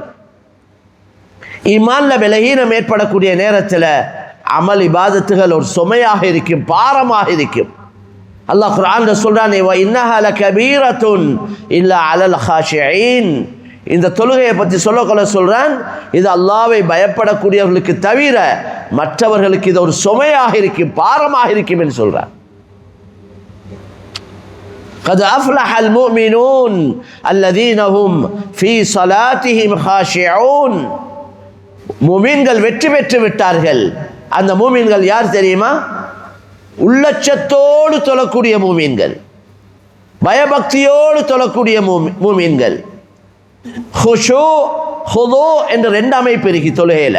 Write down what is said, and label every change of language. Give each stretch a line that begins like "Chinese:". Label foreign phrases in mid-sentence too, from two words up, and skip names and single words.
Tamil: ஈமான்ல பலகீனம் ஏற்படக்கூடிய நேரத்தில் அமல் இபாதத்துகள் ஒரு சுமையாக இருக்கும், பாரமாக இருக்கும். அல்லாஹ் குர்ஆன்ல சொல்றானே,
Arabic: وإنها لكبيرة إلا على الخاشعين.
Tamil: இந்த தொழுகையை பற்றி சொல்றான், இது அல்லாஹ்வை பயப்படக்கூடியவர்களுக்கு தவிர மற்றவர்களுக்கு இது ஒரு சுமையாக இருக்கும், பாரமாக இருக்கும் என்று சொல்றான்.
Arabic: قد أفلح المؤمنون الذين هم في صلاتهم خاشعون.
Tamil: மூமின்கள் வெற்றி பெற்று விட்டார்கள். அந்த மூமின்கள் யார் தெரியுமா? உள்ளச்சத்தோடு தொழக்கூடிய மூமின்கள், பயபக்தியோடு தொழக்கூடிய மூமின்கள். ஹுஷூ ஹுது என்ற ரெண்டு அமைப்பு இருக்கு தொழுகையில்.